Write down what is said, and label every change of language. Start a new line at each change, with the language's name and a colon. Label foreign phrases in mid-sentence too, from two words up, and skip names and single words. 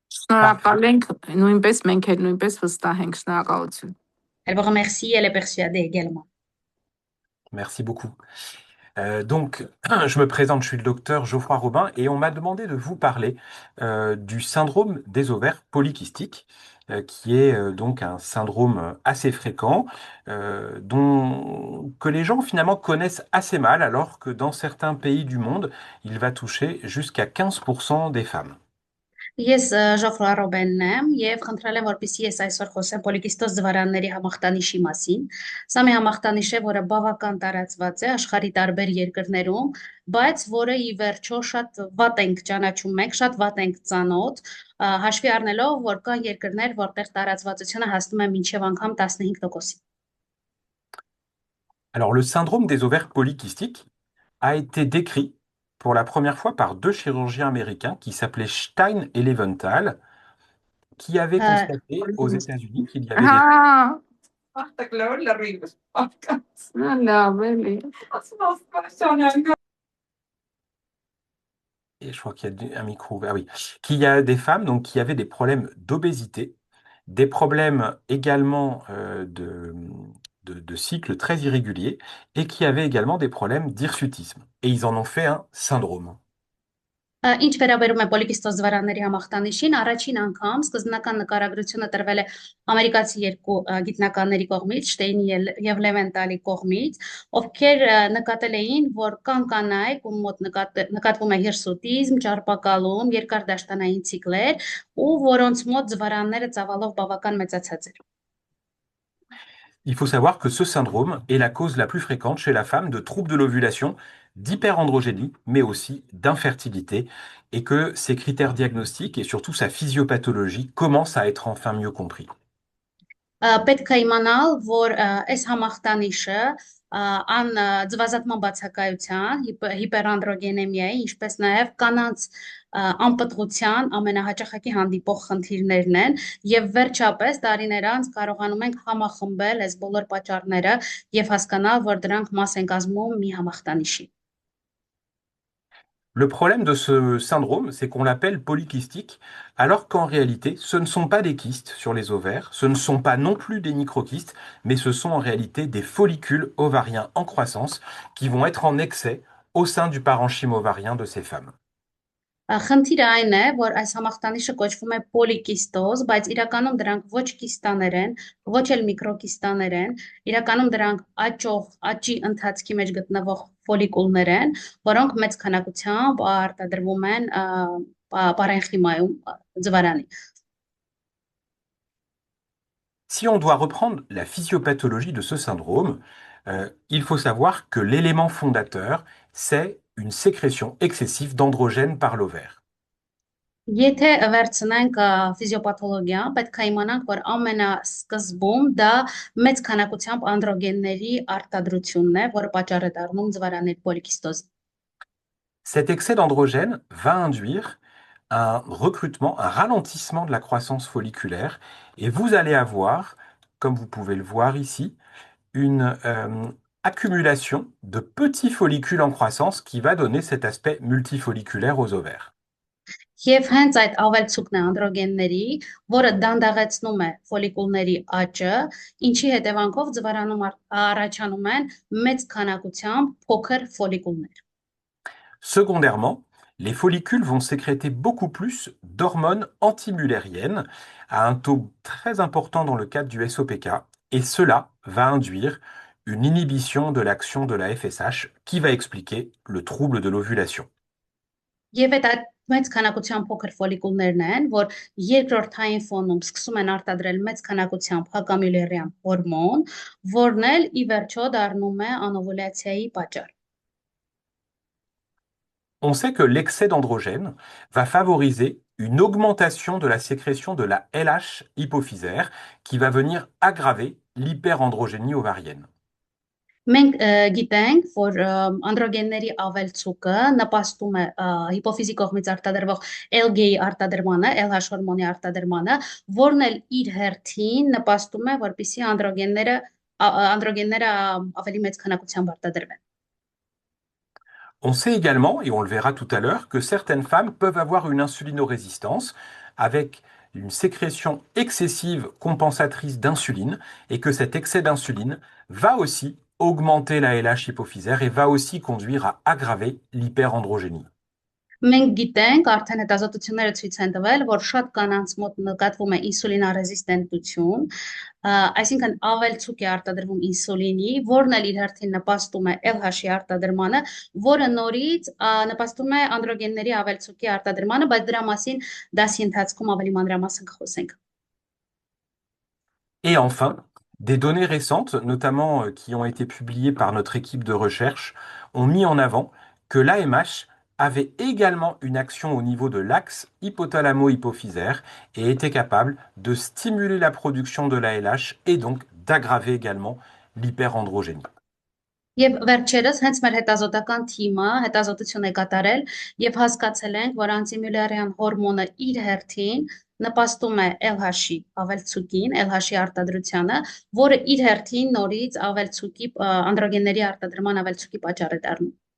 Armenian: Շնորհակալ ենք, նույնպես մենք էլ նույնպես վստահ ենք, շնորհակալություն։
French: Elle vous remercie, elle est persuadée également. Merci beaucoup. Donc, je me présente, je suis le docteur Geoffroy Robin et on m'a demandé de vous parler du syndrome des ovaires polykystiques, qui est donc un syndrome assez fréquent, que les gens finalement connaissent assez mal, alors que dans certains pays du monde, il va toucher jusqu'à 15% des femmes.
Armenian: Ես Ժոֆրոյ Ռոբենն եմ եւ խնդրել եմ որպեսզի ես այսօր խոսեմ պոլիկիստոզ ձվարանների համախտանիշի մասին։ Սա մի համախտանիշ է, որը բավական տարածված է աշխարհի տարբեր երկրներում, բայց որը ի վերջո շատ վատ ենք ճանաչում մենք, շատ վատ ենք ծանոթ, հաշվի առնելով, որ կան երկրներ, որտեղ տարածվածությունը հասնում է մինչև անգամ 15%-ի։
French: Alors, le syndrome des ovaires polykystiques a été décrit pour la première fois par deux chirurgiens américains qui s'appelaient Stein et Leventhal, qui avaient constaté aux États-Unis qu'il y avait des... Et je crois qu'il y a un micro ouvert, oui. Qu'il y a des femmes donc, qui avaient des problèmes d'obésité, des problèmes également de cycles très irréguliers et qui avaient également des problèmes d'hirsutisme. Et ils en ont fait un syndrome.
Armenian: Ինչ վերաբերում է պոլիկիստոզ ձվարանների համախտանիշին, առաջին անգամ սկզբնական նկարագրությունը տրվել է ամերիկացի երկու գիտնականների կողմից, Շտեյնի եւ Լևենտալի կողմից, ովքեր նկատել էին, որ կան կանայք, ում մոտ նկատվում է հիրսուտիզմ, ճարպակալում, երկարդաշտանային ցիկլեր, ու որոնց մոտ ձվարանները ծավալով բավական մեծացած էր։
French: Il faut savoir que ce syndrome est la cause la plus fréquente chez la femme de troubles de l'ovulation, d'hyperandrogénie, mais aussi d'infertilité, et que ces critères diagnostiques et surtout sa physiopathologie commencent à être enfin mieux compris.
Armenian: Պետք է իմանալ, որ այս համախտանիշը ան ձվազատման բացակայության, հիպերանդրոգենեմիայի, ինչպես նաև կանանց անպտղության ամենահաճախակի հանդիպող խնդիրներն են եւ վերջապես տարիներ անց կարողանում ենք համախմբել այս բոլոր պատճառները եւ հասկանալ, որ դրանք մաս են կազմում մի համախտանիշի։
French: Le problème de ce syndrome, c'est qu'on l'appelle polykystique, alors qu'en réalité, ce ne sont pas des kystes sur les ovaires, ce ne sont pas non plus des microkystes, mais ce sont en réalité des follicules ovariens en croissance qui vont être en excès au sein du parenchyme ovarien de ces femmes.
Armenian: Խնդիրը այն է, որ այս համախտանիշը կոչվում է պոլիկիստոզ, բայց իրականում դրանք ոչ կիստաներ են, ոչ էլ միկրոկիստաներ են, իրականում դրանք աճի ընթացքի մեջ գտնվող ֆոլիկուլներ են, որոնք մեծ քանակությամբ արտադրվում են պարենխիմայում ձվարանի։
French: Si on doit reprendre la physiopathologie de ce syndrome, il faut savoir que l'élément fondateur, c'est une sécrétion excessive d'androgènes par l'ovaire.
Armenian: Եթե վերցնենք ֆիզիոպաթոլոգիան, պետք է իմանանք, որ ամենասկզբում դա մեծ քանակությամբ անդրոգենների արտադրությունն է, որը պատճառ է դառնում ձվարանների պոլիկիստոզի։
French: Cet excès d'androgènes va induire un recrutement, un ralentissement de la croissance folliculaire, et vous allez avoir, comme vous pouvez le voir ici, une accumulation de petits follicules en croissance qui va donner cet aspect multifolliculaire aux ovaires.
Armenian: Եվ հենց այդ ավելցուկն է անդրոգենների, որը դանդաղեցնում է ֆոլիկուլների աճը, ինչի հետևանքով ձվարանում առաջանում են մեծ քանակությամբ փոքր ֆոլիկուլներ։
French: Secondairement, les follicules vont sécréter beaucoup plus d'hormones antimullériennes à un taux très important dans le cadre du SOPK, et cela va induire une inhibition de l'action de la FSH qui va expliquer le trouble de l'ovulation.
Armenian: Եվ այդ մեծ քանակությամբ փոքր ֆոլիկուլներն են, որ երկրորդային ֆոնում սկսում են արտադրել մեծ քանակությամբ հակամյուլերյան հորմոն, որն էլ ի վերջո դառնում է անովուլյացիայի պատճառ։
French: On sait que l'excès d'androgène va favoriser une augmentation de la sécrétion de la LH hypophysaire qui va venir aggraver l'hyperandrogénie ovarienne.
Armenian: Մենք գիտենք, որ անդրոգենների ավելցուկը նպաստում է հիպոֆիզի կողմից արտադրվող LG-ի արտադրմանը, LH հորմոնի արտադրմանը, որն էլ իր հերթին նպաստում է, որպեսզի անդրոգենները ավելի մեծ քանակությամբ արտադրվեն։
French: On sait également, et on le verra tout à l'heure, que certaines femmes peuvent avoir une insulinorésistance avec une sécrétion excessive compensatrice d'insuline et que cet excès d'insuline va aussi augmenter la LH hypophysaire et va aussi conduire à aggraver l'hyperandrogénie.
Armenian: Մենք գիտենք, արդեն հետազոտությունները ցույց են տվել, որ շատ կանանց մոտ նկատվում է ինսուլինարեզիստենտություն, այսինքն ավելցուկ է արտադրվում ինսուլինի, որն էլ իր հերթին նպաստում է LH-ի արտադրմանը, որը նորից նպաստում է անդրոգենների ավելցուկի արտադրմանը, բայց դրա մասին դասի ընթացքում ավելի մանրամասն կխոսենք։
French: Et enfin, des données récentes, notamment qui ont été publiées par notre équipe de recherche, ont mis en avant que l'AMH avait également une action au niveau de l'axe hypothalamo-hypophysaire et était capable de stimuler la production de l'ALH et donc d'aggraver également l'hyperandrogénie.
Armenian: Եվ վերջերս հենց մեր հետազոտական թիմը հետազոտություն է կատարել եւ հասկացել ենք, որ անտիմյուլերյան հորմոնը իր հերթին նպաստում է LH-ի ավելցուկին, LH-ի արտադրությանը, որը իր հերթին նորից ավելցուկի անդրոգենների արտադրման ավելցուկի պատճառ է դառնում։